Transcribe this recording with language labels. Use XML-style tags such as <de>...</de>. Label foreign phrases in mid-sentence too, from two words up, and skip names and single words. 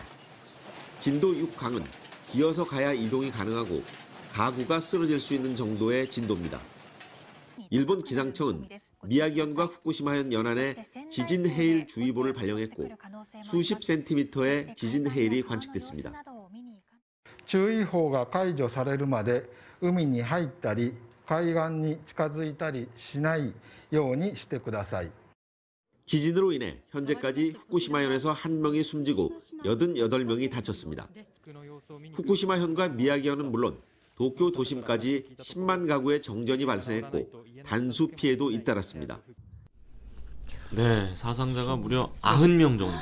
<ko>진도 6강은 기어서 가야 이동이 가능하고 가구가 쓰러질 수 있는 정도의 진도입니다. 일본 기상청은 미야기현과 후쿠시마현 연안에 지진 해일 주의보를 발령했고 수십 센티미터의 지진 해일이 관측됐습니다.</ko> <ja>注意報が解除されるまで海に入ったり海岸に近づいたりしないようにしてください.</ja> <ko>지진으로 인해 현재까지 후쿠시마현에서 1명이 숨지고 88명이 다쳤습니다. 후쿠시마현과 미야기현은 물론 도쿄 도심까지 10만 가구의 정전이 발생했고 단수 피해도 잇따랐습니다. 네, 사상자가 무려 90명 정도.</ko>